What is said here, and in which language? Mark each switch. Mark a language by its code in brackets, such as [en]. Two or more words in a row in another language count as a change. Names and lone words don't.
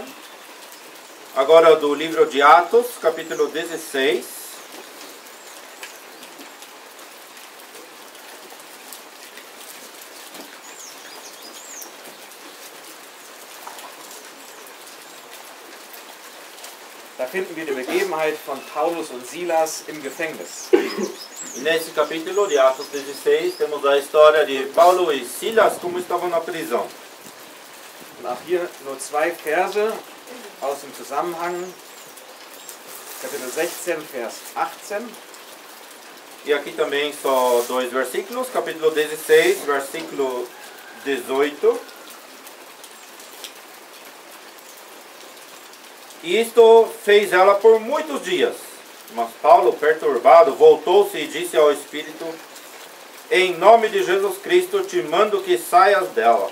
[pt] Agora do livro de Atos, capítulo 16. [de] Da finden wir die Begebenheit von Paulus und Silas im Gefängnis. [pt] E nesse capítulo de Atos 16 temos a história de Paulo e Silas como estavam na prisão. [de] Und auch hier nur 2 Verse aus dem Zusammenhang. Kapitel 16, Vers 18. [pt] E aqui também só 2 versículos, capítulo 16, versículo 18. E isto fez ela por muitos dias. Mas Paulo, perturbado, voltou-se e disse ao Espírito: Em nome de Jesus Cristo te mando que saias dela.